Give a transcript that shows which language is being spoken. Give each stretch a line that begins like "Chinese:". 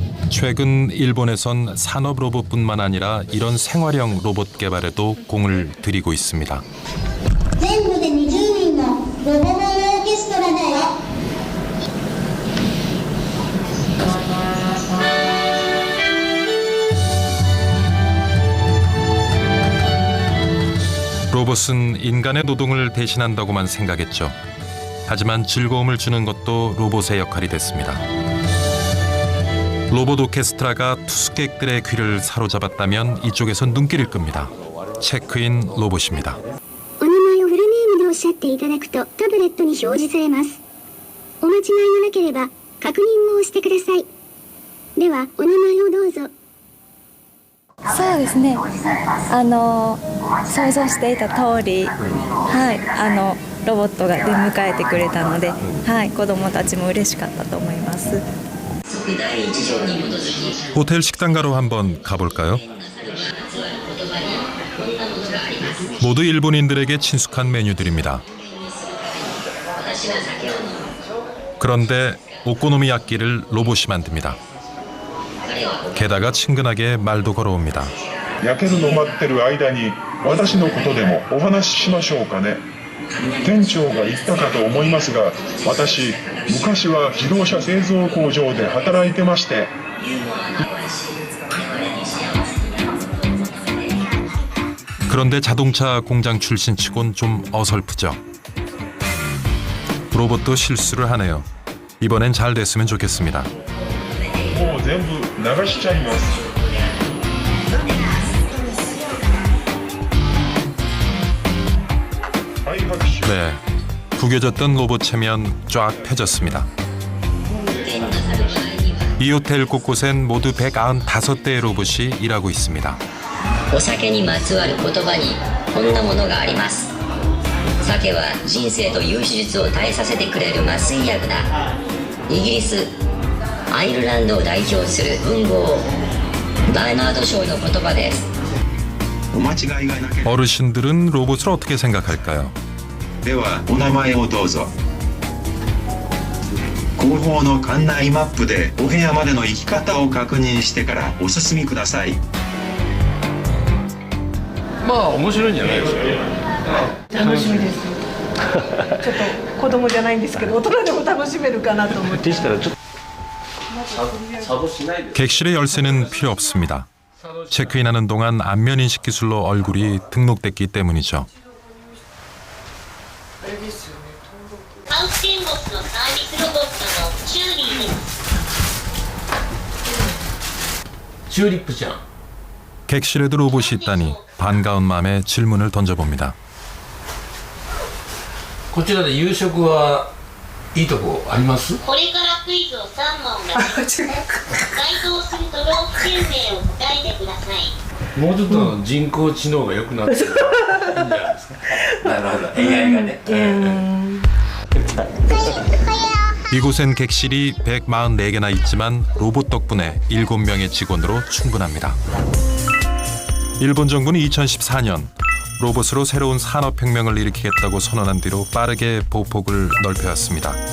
Korean: 최근 일본에선 산업 로봇뿐만 아니라 이런 생활형 로봇 개발에도 공을 들이고 있습니다.
Japanese: 全部で20人のロボモノオーケストラだよ。
Korean: 로봇은 인간의 노동을 대신한다고만 생각했죠. 하지만 즐거움을 주는 것도 로봇의 역할이 됐습니다. 로봇 오케스트라가 투숙객들의 귀를 사로잡았다면 이쪽에선 눈길을 끕니다. 체크인 로봇입니다.
Japanese: お名前をフルネームでおっしゃっていただくとタブレットに表示されます。お間違いがなければ確認を押してください。ではお名前をどうぞ。そうですね。想像していた通り、はい、ロボットが出迎えてくれたので、はい、子どもたちも嬉しかったと思います。
Korean: 호텔 식당가로 한번 가볼까요? 모두 일본인들에게 친숙한 메뉴들입니다. 그런데 오코노미야끼를 로봇이 만듭니다. 게다가 친근하게 말도 걸어옵니다.
Japanese: やけどの待ってる間に私のことでもお話ししましょうかね。店長が言ったかと思いますが、私昔は自動車製造工場で働いてまして。
Korean: 그런데 자동차 공장 출신치곤 좀 어설프죠. 로봇도 실수를 하네요. 이번엔 잘 됐으면 좋겠습니다.
Japanese: もう全部流しちゃいます。
Korean: 네, 구겨졌던 로봇 체면 쫙 펴졌습니다. 이 호텔 곳곳엔 모두 195대의 로봇이 일하고 있습니다.
Japanese: お酒にまつわる言葉にこんなものがあります。酒は人生という手術を耐えさせてくれる麻酔薬だ。イギリス、アイルランドを代表する文豪バーナード・ショーの言葉です。
Korean: 어르신들은 로봇을 어떻게 생각할까요?
Japanese: ではお名前をどうぞ。後方の館内マップでお部屋までの行き方を確認してからお進みください。まあ面白いんじゃないですか。楽しみです。ちょっと子供じゃないんですけど、大人でも楽しめるかなと思って。
Korean: 객실의 열쇠는 필요 없습니다. 체크인하는 동안 안면 인식 기술로 얼굴이 등록됐기 때문이죠.
Japanese: ハウステンボスのサービスロボットのチューリーです。チューリップちゃん
Korean: 객실에도 로봇이 있다니 반가운 마음에 질문을 던져봅니다.
Japanese: こちらで夕食はいいとこあります？これからクイズを3問出します。該当する都道府県名を答えてください。もうちょっと人工知能が良くなってるいいんじゃないですか。なるほど AI がね。
Korean: 이곳엔 객실이 144개나 있지만 로봇 덕분에 7명의 직원으로 충분합니다. 일본 정부는 2014년 로봇으로 새로운 산업혁명을 일으키겠다고 선언한 뒤로 빠르게 보폭을 넓혀왔습니다.